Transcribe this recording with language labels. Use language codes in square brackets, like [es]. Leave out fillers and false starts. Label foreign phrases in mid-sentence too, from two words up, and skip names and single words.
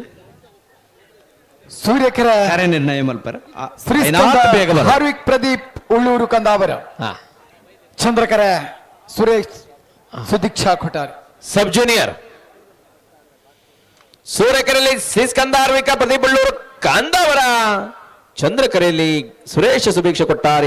[kn] ಸೂರ್ಯಕೆರೆ [tcy] ಕರೆ ನಿರ್ಣಯ ಮಲ್ಪರ [kn] ಬೇಗ ಹಾರ್ವಿಕ್ ಪ್ರದೀಪ್ ಉಳ್ಳೂರು ಕಂದಾವರ. ಚಂದ್ರಕರೆ ಸುರೇಶ್ ಸುದೀಕ್ಷಾ ಕೊಠಾರಿ. [en] sub junior [kn] ಸೂರ್ಯಕೆರೆಯಲ್ಲಿ ಶ್ರೀಸ್ಕಂದ ಹಾರ್ವಿಕ ಪ್ರದೀಪ್ ಉಳ್ಳೂರು ಕಂದಾವರ. ಚಂದ್ರಕರೆಯಲ್ಲಿ ಸುರೇಶ ಸುಭೀಕ್ಷ ಕೊಟ್ಟಾರಿ.